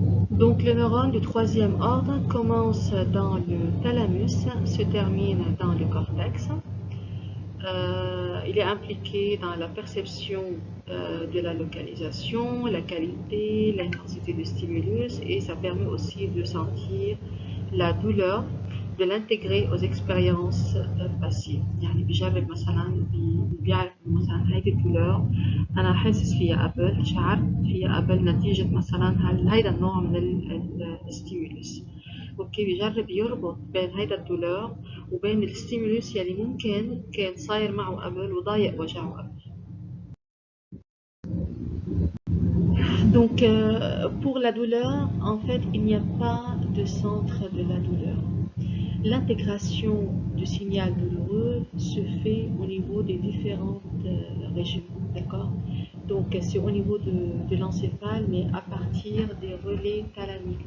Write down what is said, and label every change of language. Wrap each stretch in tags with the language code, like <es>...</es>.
<fr>Donc le neurone du troisième ordre commence dans le thalamus, se termine dans le cortex. Il est impliqué dans la perception de la localisation, la qualité, l'intensité du stimulus et ça permet aussi de sentir la douleur, de l'intégrer aux expériences passées.</fr> <ar>يعني بجرب مثلا بيعرف مثلا هيدي الدولار انا حاسس فيها قبل شعرت فيها قبل نتيجة مثلا هيدا النوع من الستيمولس. اوكي بيجرب يربط بين هيدا الدولار وبين الستيمولس يلي ممكن كان صاير معه قبل وضايق وجعه قبل.</ar> <fr>Donc pour la douleur, en fait, il n'y a pas de centre de la douleur. L'intégration du signal douloureux se fait au niveau des différentes régions, d'accord? Donc c'est au niveau de l'encéphale, mais à partir des relais thalamiques.</fr>